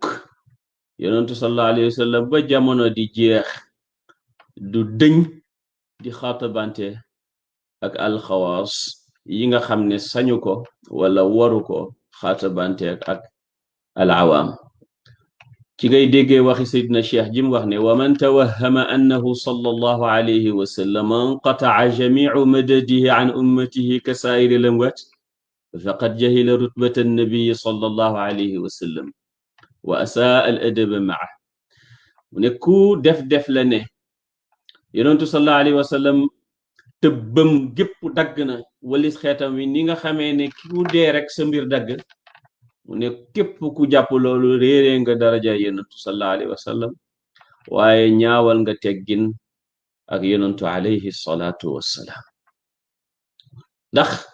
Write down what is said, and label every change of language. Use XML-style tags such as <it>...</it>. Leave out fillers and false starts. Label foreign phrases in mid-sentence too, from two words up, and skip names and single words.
<wo>yonantu</wo> <ar>صلى الله عليه وسلم</ar> <wo>ba jamono di jeex du dëñ di xaatabante ak alxawaas yi nga xam ne sañu ko wala waru ko xaatabante ak al awaam ci ngay déggee waxi Seydina Cheikh jim wax ne</wo> <ar>ومن توهم أنه صلى الله عليه وسلم انقطع جميع مدده عن أمته ك سائر الأموات فقد جهل رتبة النبي صلى الله عليه وسلم وأساء الأدب مع mu</ar> <wo>ne ku def la ne yonentu</wo> <ar>صلى الله عليه وسلم</ar> <wo>tëbbam gépp dagg na walis xeetam wi ni nga xamee ne ku dee rek sa mbir dagg mu ne képp ku jàpp loolu réeree nga daraja yonentu</wo> <ar>صلى الله عليه وسلم</ar> <wo>waaye ñaawal nga teggin ak yonentu</wo> <ar>عليه الصلاة والسلام</ar> <wo>ndax</wo>